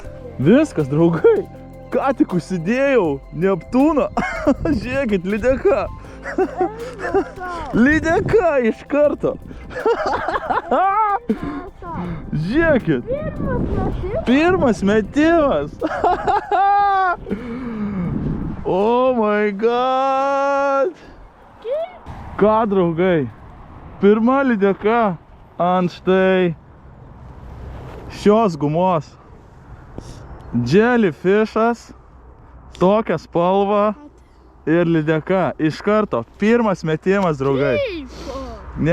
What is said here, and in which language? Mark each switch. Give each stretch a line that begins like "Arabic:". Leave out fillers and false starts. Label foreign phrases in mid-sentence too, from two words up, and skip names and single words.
Lithuanian: Viskas, draugai, ką tik užsidėjau Neptūną. Žiūrėkit, lydeka. Lydeka iš karto. Žiūrėkit. Pirmas metimas.
English: Oh my god.
Lithuanian: Ką, draugai? Pirma lydeka ant štai šios gumos. Jellyfishas, tokia spalva ir lydeka. Iš karto, pirmas metimas, draugai.